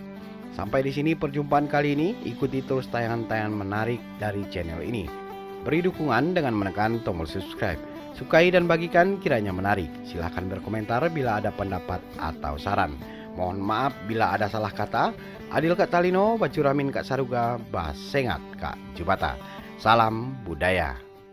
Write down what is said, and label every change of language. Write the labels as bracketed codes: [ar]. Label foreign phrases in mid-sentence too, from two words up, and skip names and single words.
[id] Sampai di sini perjumpaan kali ini, ikuti terus tayangan-tayangan menarik dari channel ini. Beri dukungan dengan menekan tombol subscribe. Sukai dan bagikan kiranya menarik. Silahkan berkomentar bila ada pendapat atau saran. Mohon maaf bila ada salah kata. [knx] Adil Kak Talino, Bacuramin Kak Saruga, Basengat Kak Jubata. [id] Salam budaya.